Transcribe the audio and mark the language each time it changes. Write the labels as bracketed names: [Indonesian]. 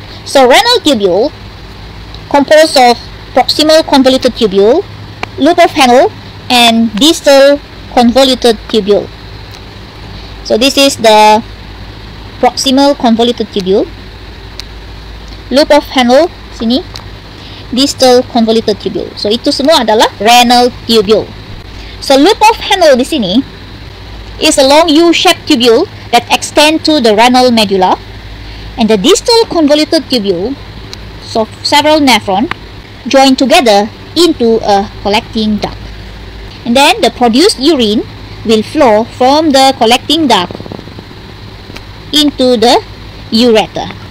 [English] So renal tubule composed of proximal convoluted tubule, loop of Henle, and distal convoluted tubule. So this is the proximal convoluted tubule, loop of Henle sini, distal convoluted tubule. [Indonesian] So itu semua adalah renal tubule. [English] So loop of Henle [Indonesian] di sini [English] is a long U-shaped tubule that extend to the renal medulla, and the distal convoluted tubule, so several nephron, join together into a collecting duct. And then the produced urine will flow from the collecting duct into the ureter.